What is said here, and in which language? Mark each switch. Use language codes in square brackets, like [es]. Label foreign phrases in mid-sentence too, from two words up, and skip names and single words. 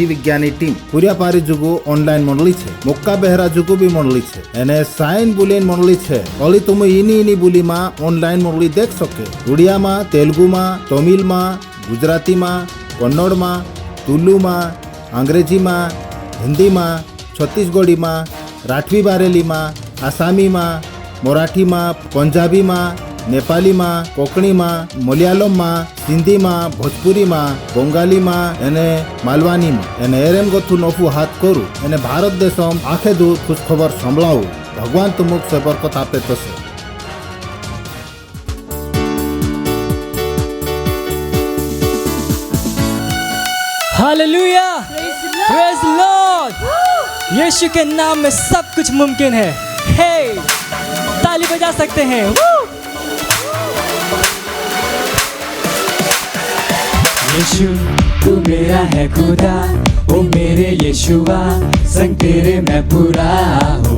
[rtw] विज्ञानी टीम पुरिया पारी जुगु ऑनलाइन मंडली छे मोक्का बेहरा जुगु भी मंडली छे एने साइन बुलेन मंडली छे ओली तुम इनी बुली मा ऑनलाइन मंडली देख सके उड़िया मा तेलुगु मा तमिल मा गुजराती मा कन्नड़ मा तुलु मा अंग्रेजी मा हिंदी मा छत्तीसगढ़ी मा राठवी बारेली मा आसामी मा मराठी मा पंजाबी मा नेपाली मा कोकणी मा मलयालम मा सिंधी मा भोजपुरी मा बंगाली मा एने मालवानी मा एने एरेम गथु नफु हाथ करू एने भारत देशम आखे दूर खुश खबर संभलाऊ भगवान तुमुक से बरकत आपे तसे। [hi] हालेलुया, [en] Praise Lord. [hi] यीशु के नाम में सब कुछ मुमकिन है। हे, ताली बजा सकते हैं। यीशु तू मेरा है खुदा, ओ मेरे यीशुआ, संग तेरे मैं पूरा हूँ।